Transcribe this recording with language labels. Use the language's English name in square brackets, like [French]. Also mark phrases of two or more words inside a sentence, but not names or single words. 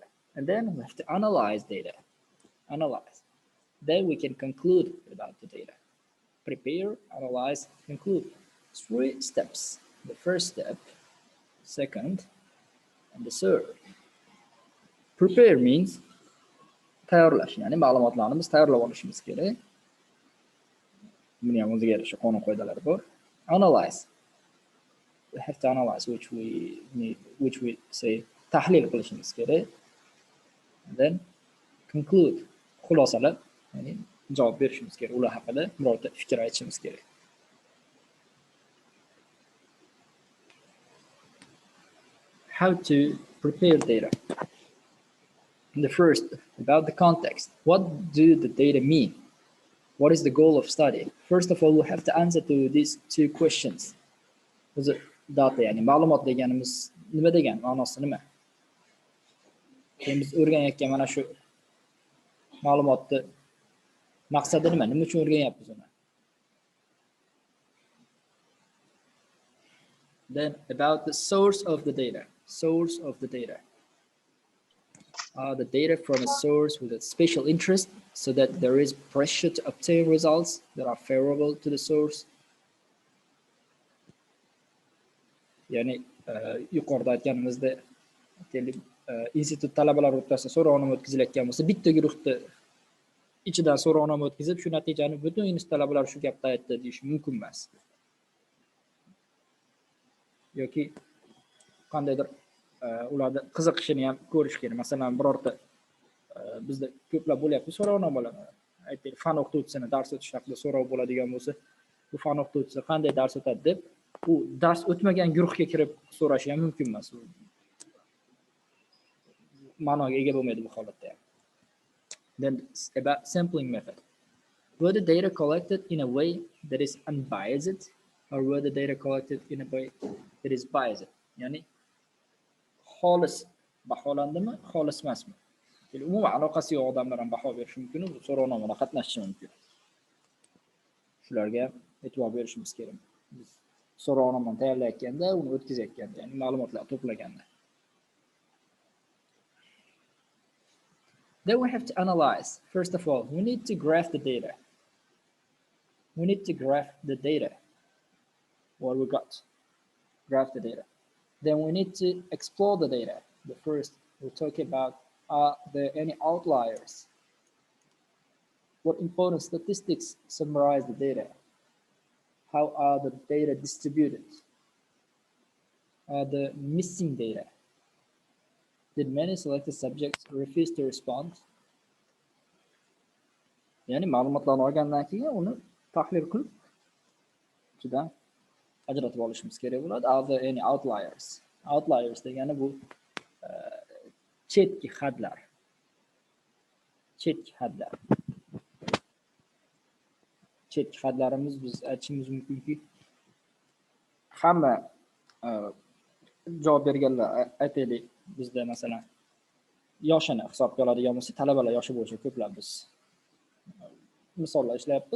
[English] And then we have to analyze data. Analyze. Then we can conclude about the data. Prepare, analyze, conclude. 3 steps. The first step, second, and the third. Prepare means [Uzbek] tayyorlash, ya'ni ma'lumotlarni biz tayyorlab olishimiz kerak. Buni ham o'ziga yarasha qonun qoidalari bor. [English] Analyze. We have to analyze, which we say [Uzbek] tahlil qilishimiz kerak. [English] And then conclude. [Uzbek] Xulosalab, ya'ni javob berishimiz kerak. Ular haqida birorta fikr aytishimiz kerak. [English] How to prepare data. The first, about the context. What do the data mean? What is the goal of study? First of all, we have to answer to these 2 questions. [Uzbek] O'zi data, ya'ni ma'lumot deganimiz nima degan, ma'nosi nima? Biz o'rganayotgan mana shu ma'lumotni maqsadi nima? Nima uchun o'rganyapmiz uni? [English] Then about the source of the data. Source of the data. The data from a source with a special interest so that there is pressure to obtain results that are favorable to the source. [Uzbek] Ya'ni yuqorida aytganimizda institut talabalar o'rtasida so'rovnoma o'tkazilayotgan bo'lsa, bitta guruhda ichidan so'rovnoma o'tkazib, shu natijani butun institut talabalar shu gapni aytdi deyish mumkin emas. Yoki qandaydir ularda qiziqishini ham ko'rish kerak. Masalan, birorta bizda ko'plab bo'lyapti so'rovnomalar. Aytaylik, fan o'qituvchisini dars o'tish haqida so'rov bo'ladigan bo'lsa, bu fan o'qituvchisi qanday dars o'tadi deb, u dars o'tmagan guruhga kirib so'rashi ham mumkin emas. Ma'noga ega bo'lmaydi bu holatda ham. [English] Then about sampling method. Were the data collected in a way that is unbiased or were the data collected in a way that is biased? [Uzbek] Ya'ni xolis baholandimi, xolis emasmi? Umuman aloqasi yo'q odamlar ham baho berishi mumkin, bu so'rovnomada qatnashishi mumkin. Shularga e'tibor berishimiz kerak. Biz so'rovnomani tayyorlayotganda, uni o'tkazayotganda, ya'ni ma'lumotlar to'plaganda. [English] Then we have to analyze. First of all, we need to graph the data. We need to graph the data. What we got. Graph the data. Then we need to explore the data. The first, we'll talk about, are there any outliers? What important statistics summarize the data? How are the data distributed? Are there missing data? Did many selected subjects refuse to respond? [Uzbek] Ya'ni ma'lumotlarni olgandan keyin uni tahlil qilib, ichidan ajratib olishimiz kerak bo'ladi. [English] Are there any outliers? [Uzbek] Outliers degani bu chetki hadlar. Chetki hadlar. Chetki hadlarimiz biz aytishimiz mumkinki, hamma javob berganlar aytaylik, bizda masalan yoshini hisobga oladigan bo'lsa, talabalar yoshi bo'yicha ko'plab biz misollar ishlayapmiz.